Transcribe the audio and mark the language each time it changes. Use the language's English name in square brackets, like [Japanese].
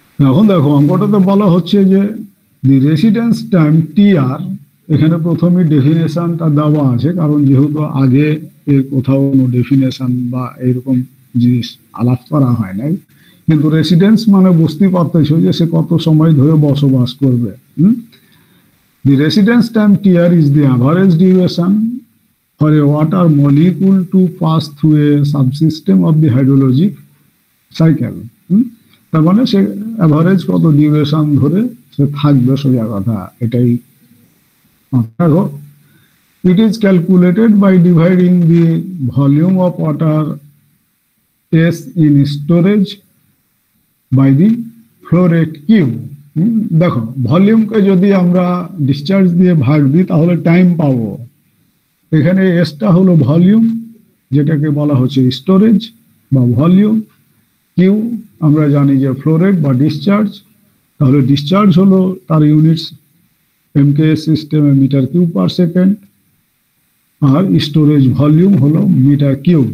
[Bangla] এখন দেখো অঙ্কটাতে বলা হচ্ছে যে [English] the residence time TR, [Bangla] এখানে প্রথমে ডেফিনেশনটা দেওয়া আছে, কারণ যেহেতু আগে এর কোথাও কোনো ডেফিনেশন বা এরকম জিনিস আলাপ করা হয় নাই, কিন্তু রেসিডেন্স মানে বুঝতেই পারতেছো যে সে কত সময় ধরে বসবাস করবে। [English] The residence time Tr is the average duration for a water molecule to pass through a subsystem of the hydrologic cycle. [Bangla] তার মানে সে অ্যাভারেজ কত ডিউরেশন ধরে সে থাকবে, সোজা কথা এটাই। [English] It is calculated by dividing the volume of water S in storage by the flow rate Q. [Bangla] দেখো ভলিউমকে যদি আমরা ডিসচার্জ দিয়ে ভাগ দিই তাহলে টাইম পাবো। এখানে এসটা হলো ভলিউম, যেটাকে বলা হচ্ছে স্টোরেজ বা ভলিউম। কিউ আমরা জানি যে ফ্লো রেট বা ডিসচার্জ, তাহলে ডিসচার্জ হলো তার ইউনিটস এমকেএস সিস্টেমে মিটার কিউব পার সেকেন্ড, আর স্টোরেজ ভলিউম হলো মিটার কিউব।